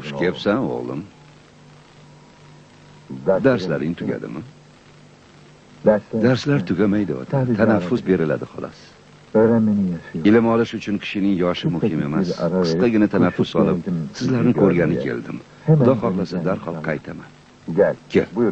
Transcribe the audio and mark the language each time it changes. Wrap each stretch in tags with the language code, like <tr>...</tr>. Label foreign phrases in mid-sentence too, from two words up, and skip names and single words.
<uz>Xush</uz> <tr>oğlum.</tr> <uz>kelibsan, o'g'lim. Darslaring tugadimi? Darslar tugamaydi, ota. Tanaffus beriladi xolos.</uz> <tr>Öğrenmenin yaşı yok.</tr> <uz>Ilm olish uchun kishining yoshi muhim emas. Qisqagina tanaffus olib, sizlarni ko'rgani keldim. Xudo xohlasa darhol qaytaman.</uz> <tr>Gel.</tr> <uz>Kel, Buyur.</uz>